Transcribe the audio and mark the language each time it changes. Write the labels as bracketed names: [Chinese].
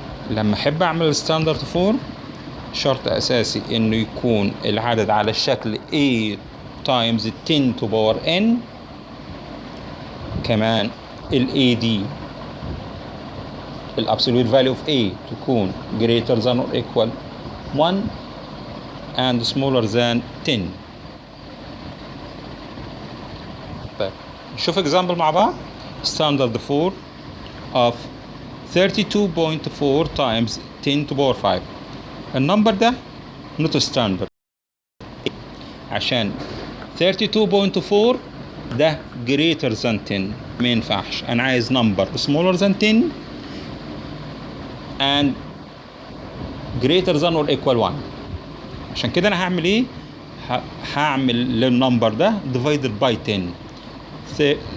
[Arabic] لما احب اعمل ستاندرد فورم شرط اساسي انه يكون العدد على الشكل [English] a times 10 to power n، [Arabic] كمان ال a دي ال [English] absolute value of a [Arabic] تكون [English] greater than or equal 1 and smaller than 10. [Arabic] طيب نشوف [English] example [Arabic] مع بعض. [English] standard form of 32.4 times 10 to power 5. [Arabic] النمبر ده [English] not standard [Arabic] عشان 32.4 ده [English] greater than 10 [Arabic] ما ينفعش. انا عايز [English] number smaller than 10 and greater than or equal 1. [Arabic] عشان كده انا هعمل ايه؟ هعمل للنمبر ده divided by 10.